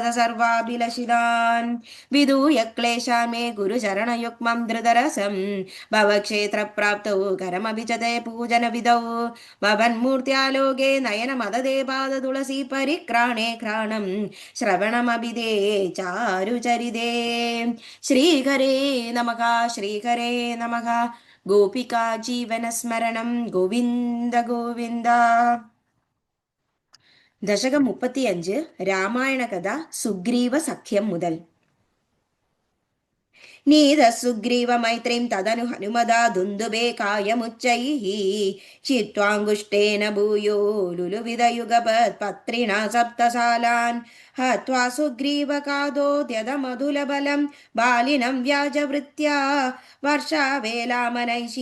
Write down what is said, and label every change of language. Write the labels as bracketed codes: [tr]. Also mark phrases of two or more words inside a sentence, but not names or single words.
[sa] सर्वाभिलषितान् विदूय क्लेशान् मे गुरु चरणयुग्मं धृतरसं भवक्षेत्रप्राप्तौ करमपि च ते पूजनविधौ भवन्मूर्त्यालोके नयनमददे पादतुलसी परिक्राणे घ्राणम् श्रवणमभिधे चारुचरिते श्रीहरे नमः श्रीहरे नमः गोपिका जीवनस्मरणं गोविन्द गोविन्द [ml] ദശകം 35 രാമായണ കഥ സുഗ്രീവ സഖ്യം മുതൽ [sa] नीतसुग्रीवमैत्रीं तदनु हनुमदा दुन्दुभे कायमुच्चैः चित्वाङ्गुष्ठेन भूयो लुलुविदयुगपत्पत्रिणा सप्तसालान् हत्वा सुग्रीवकादोद्यतमधुलबलं बालिनं व्याजवृत्त्या वर्षावेलामनैषी